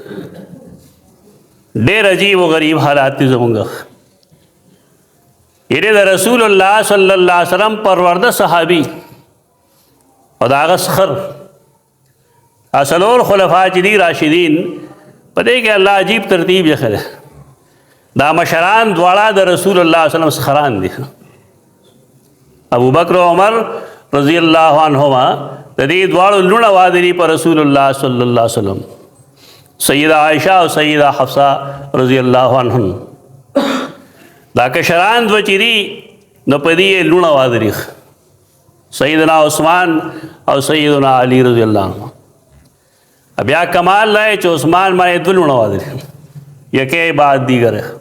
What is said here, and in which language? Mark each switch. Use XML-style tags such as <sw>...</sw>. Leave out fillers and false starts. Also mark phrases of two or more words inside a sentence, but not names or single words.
<ps>ډېر عجیب و غریب حالات دي زمونږ یعنې د رسول الله</ps> <ar>صلی الله علیه وسلم</ar> <ps>پرورده صحابي او د هغه سخر څلور خلفا چې دي راشدین په دې کې الله عجیب ترتیب یې کړی دا مشران دواړه د رسول الله</ps> <ar>صلی الله علیه وسلم</ar> <ps>سخران دي ابو بکر و عمر</ps> <ar>رضی الله عنهما</ar> <ps>د دې دواړو لوڼه واده دي په رسول الله</ps> <ar>صلی الله علیه وسلم</ar> <ps>سیدہ عائشہ او سیدہ حفصہ</ps> <ar>رضی الله عنهن</ar> <ps>دا کشران دو چې دي نو په دې لوڼه واده دي سیدنا عثمان او سیدنا علی</ps> <ar>رضی الله عنه</ar> <ps>بیا کمال لائے چې عثمان باندې دوه لوڼه واده دي</ps> <ur>یکې بعد دیګر</ur>